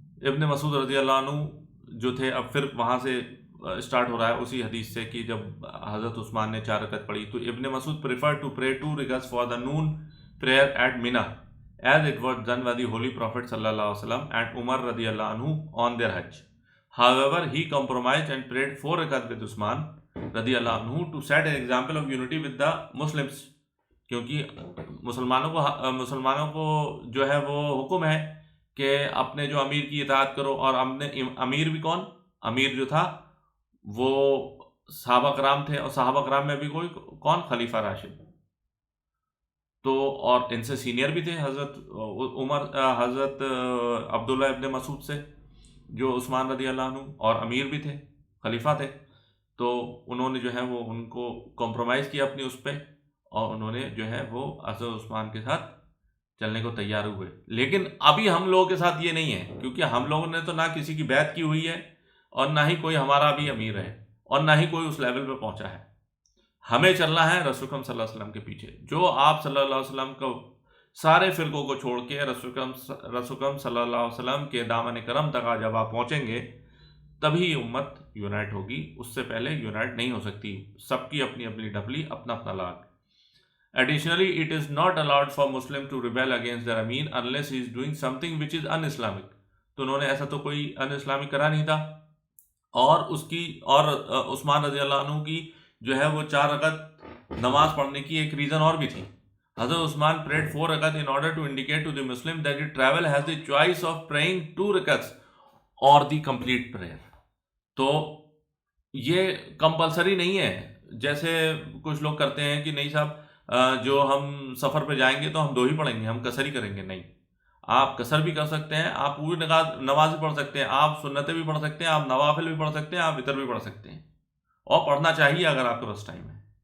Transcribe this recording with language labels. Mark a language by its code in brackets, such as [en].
[ur] ابن مسعود رضی اللہ عنہ جو تھے، اب پھر وہاں سے اسٹارٹ ہو رہا ہے اسی حدیث سے کہ جب حضرت عثمان نے 4 رکعت پڑھی تو ابن مسعود [en] preferred to pray 2 rakats for the noon prayer at Mina as it was done by the Holy Prophet sallallahu alaihi wasallam and Umar radiyallahu anhu on their Hajj. However, he compromised and prayed 4 rakats with Usman radiyallahu anhu to set an example of unity with the Muslims. [ur] کیونکہ مسلمانوں کو جو ہے وہ حکم ہے کہ اپنے جو امیر کی اطاعت کرو، اور امیر بھی کون؟ امیر جو تھا وہ صحابہ کرام تھے، اور صحابہ کرام میں بھی کوئی کون؟ خلیفہ راشد. تو اور ان سے سینئر بھی تھے حضرت حضرت عبداللہ ابن مسعود سے جو عثمان رضی اللہ عنہ، اور امیر بھی تھے، خلیفہ تھے. تو انہوں نے جو ہے وہ ان کو کمپرومائز کیا اپنی اس پہ، اور انہوں نے جو ہے وہ حضرت عثمان کے ساتھ چلنے کو تیار ہوئے. لیکن ابھی ہم لوگوں کے ساتھ یہ نہیں ہے، کیونکہ ہم لوگوں نے تو نہ کسی کی بیعت کی ہوئی ہے، اور نہ ہی کوئی ہمارا بھی امیر ہے، اور نہ ہی کوئی اس لیول پہ پہنچا ہے. ہمیں چلنا ہے رسول اکرم صلی اللہ علیہ وسلم کے پیچھے. جو آپ صلی اللہ علیہ وسلم کو سارے فرقوں کو چھوڑ کے رسول اکرم صلی اللہ علیہ وسلم کے دامن کرم تک جب آپ پہنچیں گے تبھی امت یونائٹ ہوگی. اس سے پہلے یونائٹ نہیں ہو سکتی. سب کی اپنی اپنی ڈھپلی، اپنا اپنا log. [en] Additionally, it is not allowed for Muslim to rebel against their Amir unless he is doing something which is un-Islamic. [ur] تو انہوں نے ایسا تو کوئی un-Islamic کرا نہیں تھا. اور عثمان رضی اللہ عنہ کی جو ہے وہ 4 رکعت نماز پڑھنے کی ایک ریزن اور بھی تھی. [en] Hazrat Usman prayed 4 رکعت in order to indicate to the Muslim that the travel has the choice of praying 2 rakats or the complete prayer. [ur] تو یہ کمپلسری نہیں ہے جیسے کچھ لوگ کرتے ہیں کہ نہیں صاحب جو ہم سفر پہ جائیں گے تو ہم 2 ہی پڑھیں گے، ہم قصر ہی کریں گے. نہیں، آپ قصر بھی کر سکتے ہیں، آپ پوری نماز بھی پڑھ سکتے ہیں، آپ سنتیں بھی پڑھ سکتے ہیں، آپ نوافل بھی پڑھ سکتے ہیں، آپ وتر بھی پڑھ سکتے ہیں، اور پڑھنا چاہیے اگر آپ کے پاس ٹائم ہے.